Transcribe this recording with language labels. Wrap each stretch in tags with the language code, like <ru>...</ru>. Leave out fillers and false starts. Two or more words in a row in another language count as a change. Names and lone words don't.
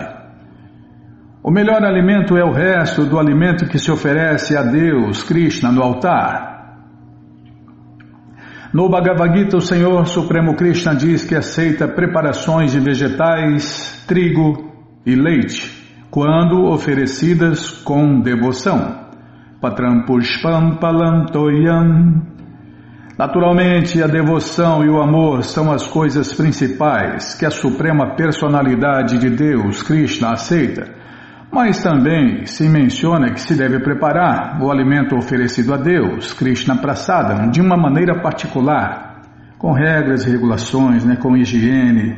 <pt>O melhor alimento é o resto do alimento que se oferece a Deus, Krishna, no altar. No Bhagavad Gita, o Senhor Supremo Krishna diz que aceita preparações de vegetais, trigo e leite, quando oferecidas com devoção.</pt> <sa>पत्रं पुष्पं फलं तोयं.</sa> <pt>Naturalmente, a devoção e o amor são as coisas principais que a Suprema Personalidade de Deus, Krishna, aceita. Mas também se menciona que se deve preparar o alimento oferecido a Deus, Krishna Prasadam, de uma maneira particular, com regras e regulações, com higiene.</pt>